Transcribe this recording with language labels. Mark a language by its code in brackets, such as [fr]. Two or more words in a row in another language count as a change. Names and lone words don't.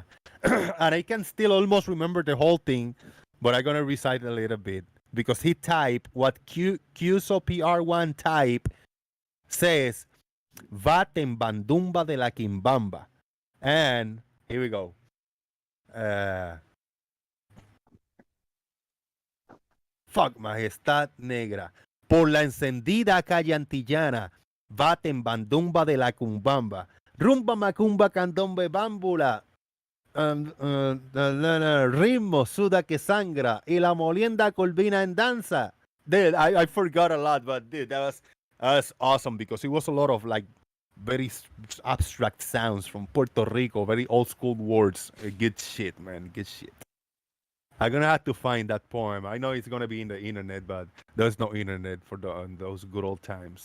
[en] And I can still almost remember the whole thing, but I'm going to recite a little bit because he typed what QSO PR1 type says, [es] Vaten Bandumba de la Quimbamba. [en] And here we go. Fuck, [es] Majestad Negra. Por la encendida calle antillana, baten bandumba de la cumbamba. Rumba macumba candombe bámbula. Ritmo suda que sangra y la molienda colvina en danza. [en] Dude, I forgot a lot, but dude, that was awesome because it was a lot of like very abstract sounds from Puerto Rico, very old school words. Good shit, man. Good shit. I'm gonna have to find that poem. I know it's gonna be in the internet, but there's no internet for those good old times.